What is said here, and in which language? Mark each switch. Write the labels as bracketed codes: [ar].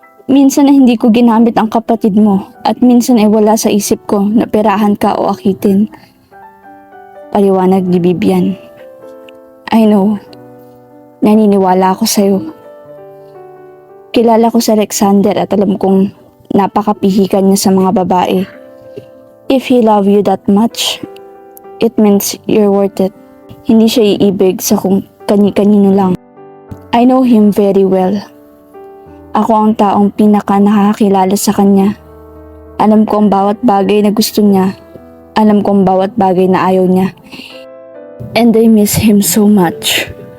[tl] Minsan ay hindi ko ginamit ang kapatid mo at minsan ay wala sa isip ko na perahan ka o akitin. Paliwanag ni Vivian. [en] I know, [tl] naniniwala ako sa'yo. Kilala ko si Alexander at alam kong napakapihikan niya sa mga babae. [en] If he love you that much, it means you're worth it. [tl] Hindi siya iibig sa kung kani-kanino lang. [en] I know him very well. [tl] Ako ang taong pinaka nakakakilala sa kanya. Alam ko ang bawat bagay na gusto niya. Alam ko ang bawat bagay na ayaw niya. [en] And I miss him so much.